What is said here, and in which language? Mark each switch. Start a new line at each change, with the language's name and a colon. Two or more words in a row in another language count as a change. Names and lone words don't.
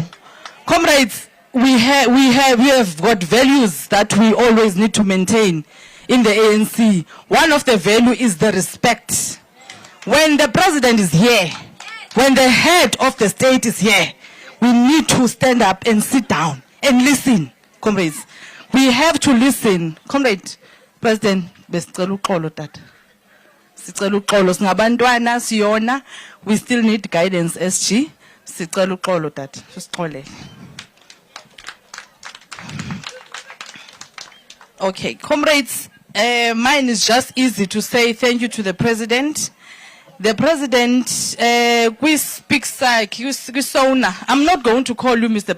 English: Comrades, we have got values that we always need to maintain in the ANC. One of the value is the respect. When the president is here, when the head of the state is here, we need to stand up and sit down and listen, comrades. We have to listen. Comrade, President,
Xhosa: besicela uxolo tata. Sicela uxolo singabantwana siyona,
English: we still need guidance SG.
Xhosa: Sicela uxolo tata. Sisixolele.
English: Okay, comrades, mine is just easy to say thank you to the president. The president, we speak I'm not going to call you Mr.